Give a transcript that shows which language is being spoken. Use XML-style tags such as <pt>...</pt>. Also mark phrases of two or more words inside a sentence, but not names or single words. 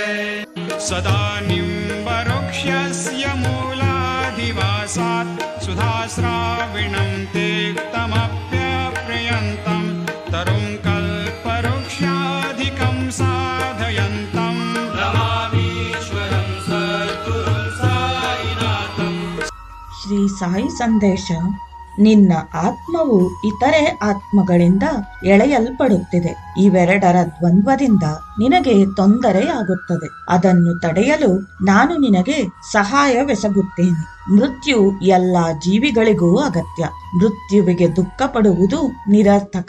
<sa>सदा निम्बवृक्षस्य मूलाधिवासात् सुधाश्राविणं तीक्तमप्यप्रियन्तं तरुं कल्पवृक्षाधिकं साधयन्तं नमामीश्वरं सद्गुरुं साईनाथं।</sa> <kn>ಶ್ರೀ ಸಾಯಿ ಸಂದೇಶ. ನಿನ್ನ ಆತ್ಮವು ಇತರೆ ಆತ್ಮಗಳಿಂದ ಎಳೆಯಲ್ಪಡುತ್ತಿದೆ. ಇವೆರಡರ ದ್ವಂದ್ವದಿಂದ ನಿನಗೆ ತೊಂದರೆಯಾಗುತ್ತದೆ. ಅದನ್ನು ತಡೆಯಲು ನಾನು ನಿನಗೆ ಸಹಾಯವೆಸಗುತ್ತೇನೆ. ಮೃತ್ಯು ಎಲ್ಲ ಜೀವಿಗಳಿಗೂ ಅಗತ್ಯ. ಮೃತ್ಯುವಿಗೆ ದುಃಖ ಪಡುವುದು ನಿರರ್ಥಕ.</kn>